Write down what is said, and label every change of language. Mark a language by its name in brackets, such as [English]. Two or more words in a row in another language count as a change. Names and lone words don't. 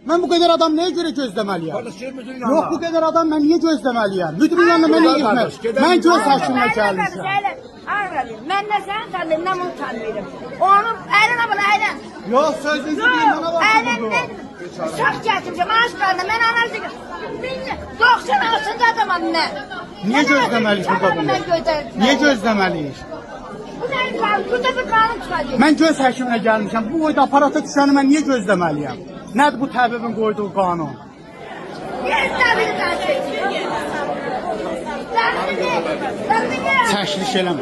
[Turkish] Ben bu kadar adam neye göre gözlemeliyim? Kardeş gel müdürün Yok yanına. bu kadar adam ben niye gözlemeliyim? Müdürün yanına ben niye gitmem? Ben göz həkimine gelmişim. Ben de sen tanıdım, ben onu tanıyorum. Onun eline bana eline. Yok sözünüzü deyin bana bak. [Azerbaijani] Elinden uşaq gətirmişəm, aşqarına, mən anasını 96-cı adamam mən. [Turkish] Niye gözlemeliyiz burada bunu? Niye gözlemeliyiz? Bu ne kanun? Burada bir kanun çıkacaq. Ben göz həkimine gelmişim. [Azerbaijani] Bu boyda aparata düşəni mən [Turkish] niye gözlemeliyim? [Azerbaijani] Nədir bu təbibin qoyduğu qanun? Təşkil eləmə.